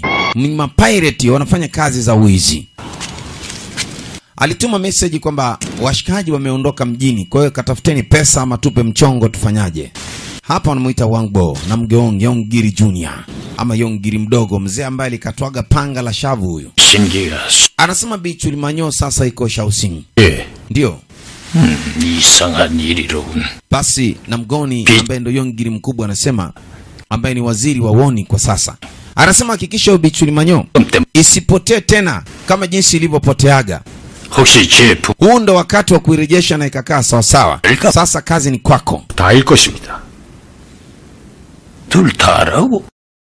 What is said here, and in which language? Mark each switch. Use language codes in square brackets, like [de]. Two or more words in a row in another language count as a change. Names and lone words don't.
[sw] Ma pirate wanafanya kazi za wizi. Alituma message kwamba washikaji wameondoka mjini. Kwa hiyo katafuteni pesa ama tupe mchongo tufanyaje. Hapa wanamuita Wangbo na Mgeong Yongiri Junior ama Yongiri mdogo, mzee ambaye alikatwaga panga la shavu huyu. Anasema Bichuli Manyo sasa iko Shaoxing. Ndio. [ko] 이상한 일이로군. [sw] Basi na Mgoni ambaye ndo Yongiri mkubwa anasema, ambaye ni waziri wa woni kwa sasa, anasema hakikisha Bichuli Manyo isipotee tena kama jinsi ilivyopoteaga. Huu ndo wakati wa kuirejesha na ikakaa sawa sawa. Sasa kazi ni kwako. [ko] 다일 것입니다. 둘 다라고?